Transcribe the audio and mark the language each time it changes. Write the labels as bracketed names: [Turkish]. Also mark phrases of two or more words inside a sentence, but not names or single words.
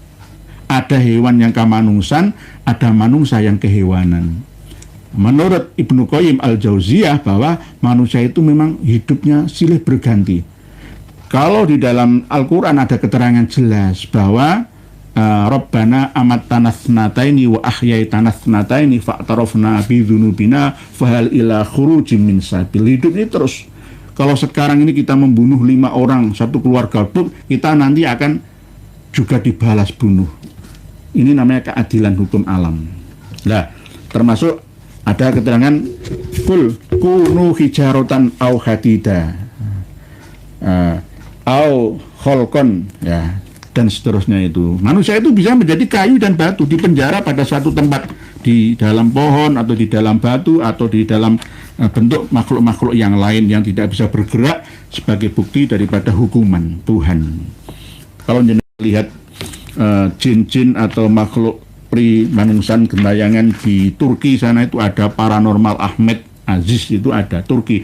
[Indonesian] Ada hewan yang kemanungsan, ada manungsa yang kehewanan. Menurut Ibnu Qayyim al-Jauziyah bahwa manusia itu memang hidupnya silih berganti. Kalau di dalam Al-Quran ada keterangan jelas bahwa [Arabic] ربنا أمتنا اثنتين وأحييتنا اثنتين فاعترفنا بذنوبنا فهل إلى خروج من سبيل. [Indonesian] Hidup ini terus. Kalau sekarang ini kita membunuh 5 orang, satu keluarga utuh, kita nanti akan juga dibalas bunuh. Ini namanya keadilan hukum alam. Nah, termasuk ada keterangan [Arabic] قل كونوا حجارة أو حديدا أو خلقا, ya, [Indonesian] dan seterusnya. Itu manusia itu bisa menjadi kayu dan batu, dipenjara pada suatu tempat, di dalam pohon atau di dalam batu atau di dalam bentuk makhluk-makhluk yang lain yang tidak bisa bergerak, sebagai bukti daripada hukuman Tuhan. Kalau lihat jin-jin atau makhluk pri manungsan gentayangan di Turki sana, itu ada paranormal Ahmed Aziz, itu ada Turki.